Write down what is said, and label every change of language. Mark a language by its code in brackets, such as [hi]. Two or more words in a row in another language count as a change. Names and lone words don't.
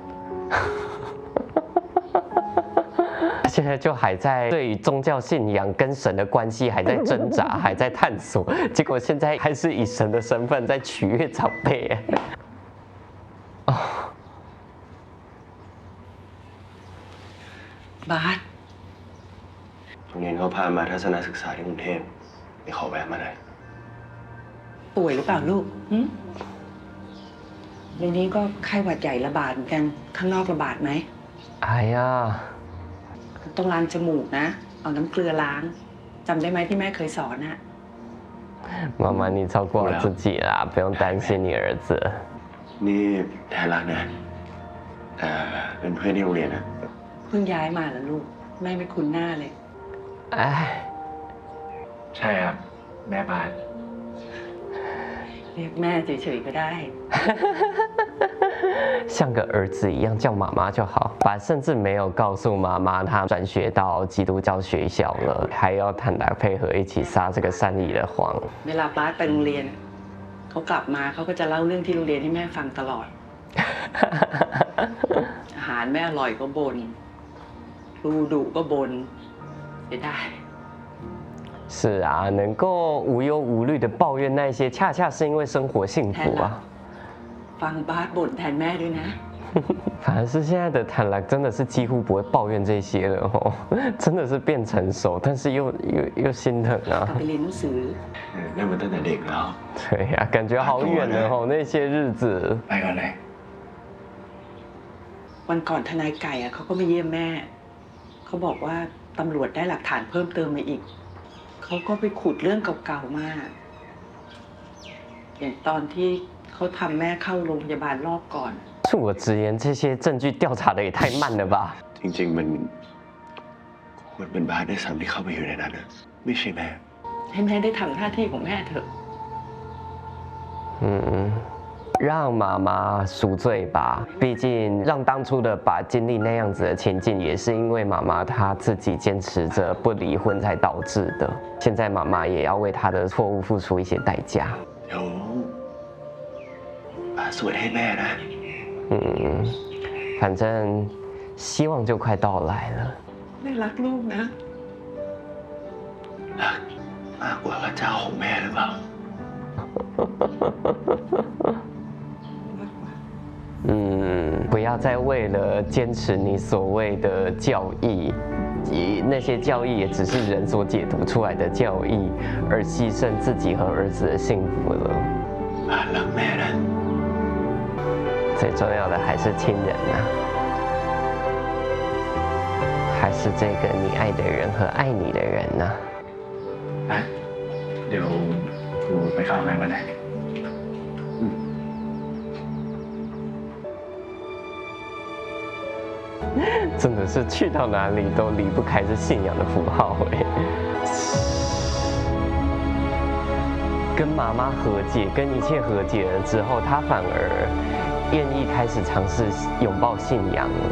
[zh] 现在就还在对于宗教信仰跟神的关系还在挣扎，还在探索，结果现在还是以神的身份在取悦长辈。哦， [th] บาส โรงเรียนเขาพามาทัศนศึกษาที่กรุงเทพไปขอแวะมาหน่อย ป่วยหรือเปล่าลูกหึเดี๋ยวนี้ก็ไข้หวัดใหญ่ระบาดเหมือนกันข้างนอกระบาดไหม 哎呀， ต้องล้างจมูกนะ เอาน้ำเกลือล้างจำได้ไหมที่แม่เคยสอนนะ [zh] 妈妈你照顾好自己啦，不用担心你儿子。 [th] นี่แทนรักนะแต่เป็นเพื่อนที่โรงเรียนนะ เพิ่งย้ายมาแล้วลูกแม่ไม่คุ้นหน้าเลย 哎， ใช่ครับ แม่บาส เรียกแม่เฉยๆก็ได้ [zh] 像个儿子一样叫妈妈就好。爸甚至没有告诉妈妈他转学到基督教学校了，还要坦来配合一起撒这个善意的谎。 [th] เวลาบาสไปโรงเรียนเขากลับมาเขาก็จะเล่าเรื่องที่โรงเรียนให้แม่ฟังตลอด อาหารไม่อร่อยก็บน่นครูดุก็บ่นเสียดาย [zh] 是啊，能够无忧无虑的抱怨那些，恰恰是因为生活幸福啊。 [th] ฟังบาสบ่นแทนแม่ด้วยนะ [zh] 反而是现在的坦兰真的是几乎不会抱怨这些了哦，真的是变成熟，但是又心疼 [th] กลั 啊 บ。ไปเรียนหนังสือ นั่นมันตั้งแต่เด็กแล้ว [zh] 对呀、感觉好远了哦，那些日子。 [th] ไปก่อนเลย วันก่อนทนายไก่อะเขาก็มาเยี่ยมแม่ เขาบอกว่าตำรวจได้หลักฐานเพิ่มเติมมาอีก เขาก็ไปขุดเรื่องเก่าๆมา อย่างตอนที่เขาทำแม่เข้าโรงพยาบาลรอบก่อน [zh] 恕我直言，这些证据调查的也太慢了吧？ [th] จริงๆมันเป็นบาสได้ซ้ำที่เข้าไปอยู่ในนั้นนะไม่ใช่แม่ ให้แม่ได้ทำหน้าที่ของแม่เถอะ [zh] 让妈妈赎罪吧。毕竟让当初的把经历那样子的情境，也是因为妈妈她自己坚持着不离婚才导致的。现在妈妈也要为她的错误付出一些代价。 [th] เดี๋ยวบาสสวดให้แม่นะ [zh] 反正希望就快到来了。 [th] แม่รักลูกนะ รักมากกว่าพระเจ้าของแม่หรือเปล่า [zh] 不要再为了坚持你所谓的教义，那些教义也只是人所解读出来的教义，而牺牲自己和儿子的幸福了。 [th] บาสรักแม่นะ [zh] 最重要的还是亲人啊，还是这个你爱的人和爱你的人呢、 [th] ไปเดี๋ยวกูไปเข้าห้องน้ำก่อนนะ [zh] 真的是去到哪里都离不开这信仰的符号哎。跟妈妈和解，跟一切和解了之后，他反而愿意开始尝试拥抱信仰了。